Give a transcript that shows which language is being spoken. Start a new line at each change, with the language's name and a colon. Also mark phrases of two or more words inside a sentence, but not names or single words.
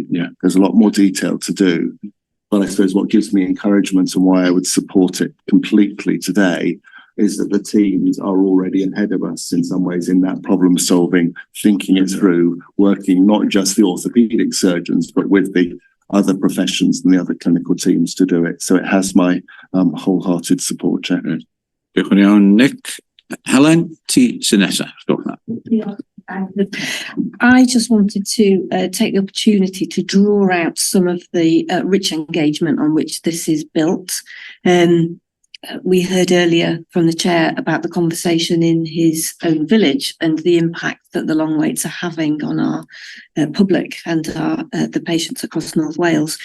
English: There's a lot more detail to do. But I suppose what gives me encouragement and why I would support it completely today is that the teams are already ahead of us in some ways in that problem solving, thinking it through, working not just the orthopaedic surgeons, but with the other professions and the other clinical teams to do it. So it has my wholehearted support, Chair.
Welsh: Diolch yn iawn, Nick. Helen, ti sy'n nesa.
English: I just wanted to take the opportunity to draw out some of the rich engagement on which this is built. We heard earlier from the chair about the conversation in his own village and the impact that the long waits are having on our public and the patients across North Wales.